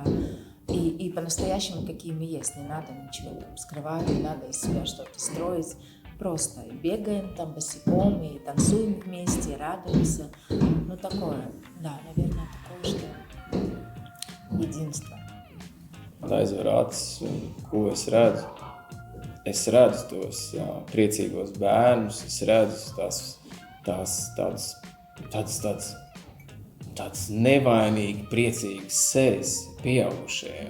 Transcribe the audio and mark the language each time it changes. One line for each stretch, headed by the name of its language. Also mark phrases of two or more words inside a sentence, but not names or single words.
Russian: И по-настоящему, какие мы есть, не надо ничего там скрывать, не надо из себя что-то строить. Просто бегаем там босиком и танцуем вместе, и радуемся. Ну такое, да, наверное, такое, что единство.
Latvian: Aizver acis, un ko es redzu? Es redzu tos priecīgos bērnus, es redzu tāds nevainīgi priecīgs sejas pieaugušajiem.